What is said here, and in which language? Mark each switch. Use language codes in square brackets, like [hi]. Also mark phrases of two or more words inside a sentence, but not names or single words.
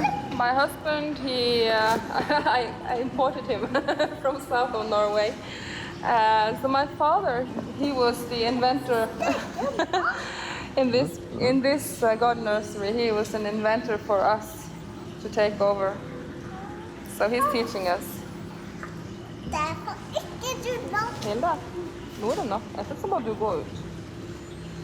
[en] My husband, I imported him from south of Norway. So my father, he was the inventor in this garden nursery. He was an inventor for us to take over. So he's teaching us. [no] Hilda, nå er det nok. Jeg tror så må du gå ut.